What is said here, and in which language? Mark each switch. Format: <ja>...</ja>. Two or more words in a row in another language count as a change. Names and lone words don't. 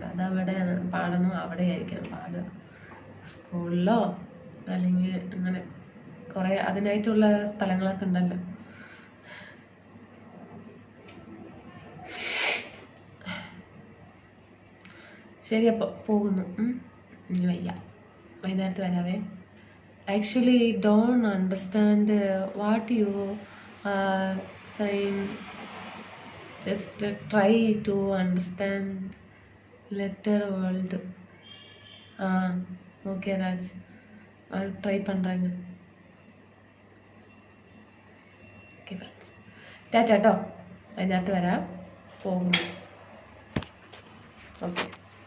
<ml>അത് അവിടെയാണ് പാടണോ അവിടെയായിരിക്കണം പാടുക. സ്കൂളിലോ അല്ലെങ്കിൽ അങ്ങനെ കുറെ അതിനായിട്ടുള്ള സ്ഥലങ്ങളൊക്കെ ഉണ്ടല്ലോ. ശരി അപ്പോൾ പോകുന്നു. ഇനി വയ്യ, വൈകുന്നേരത്ത് വരാവേ.</ml> <en>actually don't understand what you are saying. just try to understand letter world.</en> <ta>ஓகே ராஜ், ட்ரை பண்ணுறாங்க.</ta> <en>okay friends,</en> <ml>ടാറ്റ കേട്ടോ. അതിനകത്ത് വരാം, പോകുന്നു. ഓക്കെ.</ml>